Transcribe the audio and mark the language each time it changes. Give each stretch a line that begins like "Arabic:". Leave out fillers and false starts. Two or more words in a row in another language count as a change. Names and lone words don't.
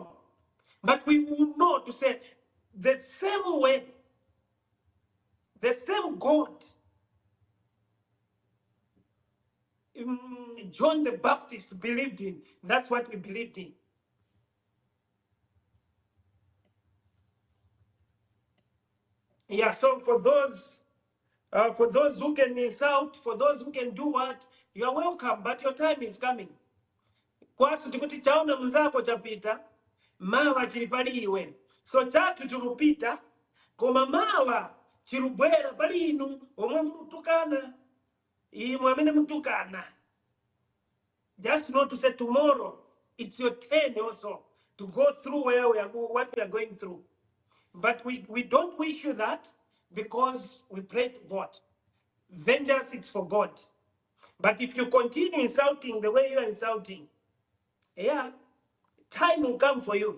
English: But we will know to say the same way, the same God John the Baptist believed in. That's what we believed in. Yeah, so for those who can insult, for those who can do what, you are welcome, but your time is coming.
Nyanja: Kwasu tikuti chaona mzako chapita, mawa chilipaliwe. So chatu chilupita, koma mawa chilubwera palinu, omwe mtukana, imwamene mtukana.
English: Just not to say tomorrow, it's your turn also to go through what we are going through. But we don't wish you that because we pray to God. Vengeance is for God. But if you continue insulting the way you are insulting, yeah, time will come for you.